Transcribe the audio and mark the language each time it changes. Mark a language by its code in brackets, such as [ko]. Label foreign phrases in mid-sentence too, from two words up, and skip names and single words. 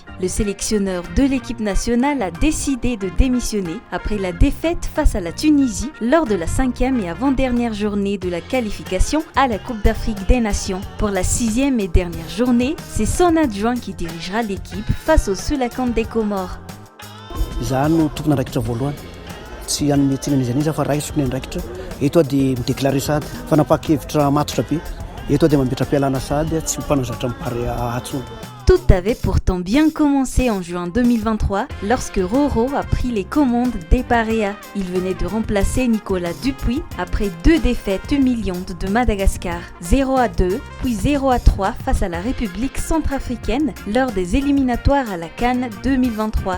[fr] Le sélectionneur de l'équipe nationale a décidé de démissionner après la défaite face à la Tunisie lors de la 5e et avant-dernière journée de la qualification à la Coupe d'Afrique des Nations. Pour la 6e et dernière journée, c'est son adjoint qui dirigera l'équipe face au Sulakande des Comores. [mg] Za no tokony andraikitra voalohany tsy hanome tsinan'iza fa raisiko ny andraikitra eto dia midéclarer sady fanapakevitra matotra be eto dia mametra-pialana sady tsy mpanazatra mipary atsony. [fr] Tout avait pourtant bien commencé en juin 2023 lorsque Roro a pris les commandes des Barea. Il venait de remplacer Nicolas Dupuis après 2 défaites humiliantes de Madagascar, 0-2 puis 0-3 face à la République centrafricaine lors des éliminatoires à la CAN 2023.